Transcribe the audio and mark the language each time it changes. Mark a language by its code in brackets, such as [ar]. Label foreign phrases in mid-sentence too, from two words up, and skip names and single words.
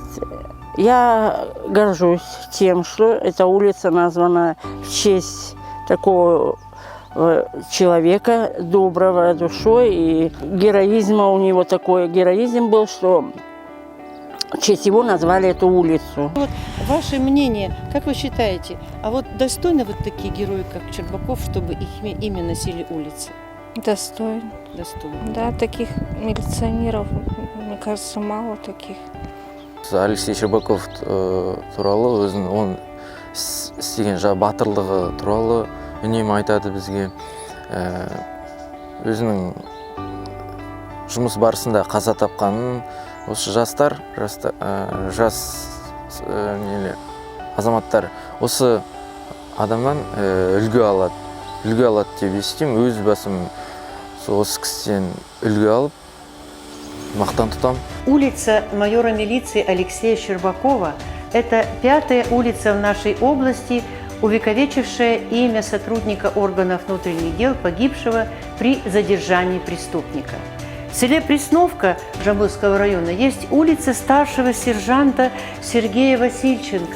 [ru] Я горжусь тем, что эта улица названа в честь такого человека, доброго душой, и героизма у него такой героизм был, что в честь его назвали эту улицу. Вот ваше мнение, как вы считаете, а вот достойны вот такие герои, как Щербаков, чтобы их имя носили улицы? Достойно. Достойно. Да, таких милиционеров, мне кажется, мало таких. [kk] Алексей Щербаков туралы он істеген батырлығы туралы үнемі айтады бізге. Өзінің жұмыс барысында қаза тапқанын осы жас азаматтар осы адамнан үлгі алады деп естимін. Өз басым осы кісіден үлгі алып мақтан тұтамын. [ru] Улица майора милиции Алексея Щербакова – это 5-я улица в нашей области, увековечившая имя сотрудника органов внутренних дел, погибшего при задержании преступника. В селе Пресновка Жамбылского района есть улица старшего сержанта Сергея Васильченко.